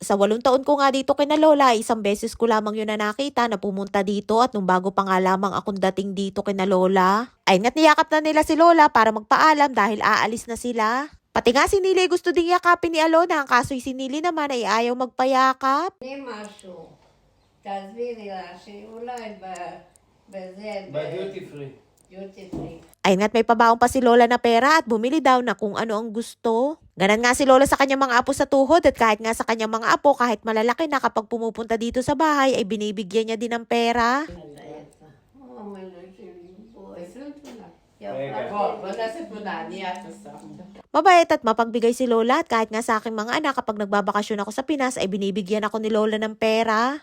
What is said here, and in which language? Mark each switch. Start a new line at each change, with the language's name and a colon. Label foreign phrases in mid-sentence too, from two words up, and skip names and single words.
Filipino: Sa 8 taon ko nga dito kina Lola, isang beses ko lamang yun na nakita na pumunta dito at nung bago pa nga lamang akong dating dito kina Lola. Ay nga't niyakap na nila si Lola para magpaalam dahil aalis na sila. Pati nga si Nili gusto ding yakapin ni Alona, ang kaso'y si Nili naman ay ayaw magpayakap.
Hebrew: משהו, תסבירי לה שאולי בזה, בדיוטי פרי. דיוטי פרי.
Filipino: Ayun nga't may pabaon pa si Lola na pera at bumili daw na kung ano ang gusto. Ganan nga si Lola sa kanyang mga apo sa tuhod at kahit nga sa kanyang mga apo kahit malalaki na kapag pumupunta dito sa bahay ay binibigyan niya din ng pera. Mabait at mapagbigay si Lola at kahit nga sa aking mga anak kapag nagbabakasyon ako sa Pinas ay binibigyan ako ni Lola ng pera.